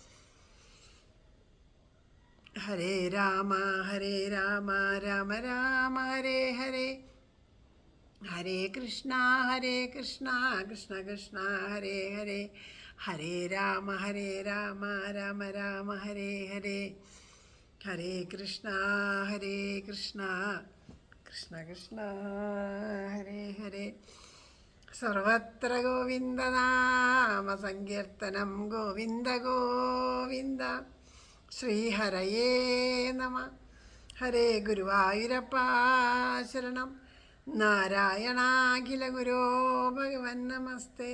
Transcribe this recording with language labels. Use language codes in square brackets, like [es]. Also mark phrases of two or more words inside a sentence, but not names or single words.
[sa] ഹരേ രാമ രാമ രാമ ഹരേ ഹരേ, ഹരേ കൃഷ്ണ കൃഷ്ണ കൃഷ്ണ ഹരേ ഹരേ, ഹരേ രാമ രാമ രാമ ഹരേ ഹരേ, ഹരേ കൃഷ്ണ കൃഷ്ണ കൃഷ്ണ ഹരേ ഹരേ. സർവത്ര ഗോവിന്ദനാമ സങ്കീർത്തനം ഗോവിന്ദ ഗോവിന്ദ. ശ്രീഹരയേ നമ. ഹരേ ഗുരുവായൂരപ്പ ശരണം. നാരായണാഖില ഗുരോ ഭഗവൻ നമസ്തേ.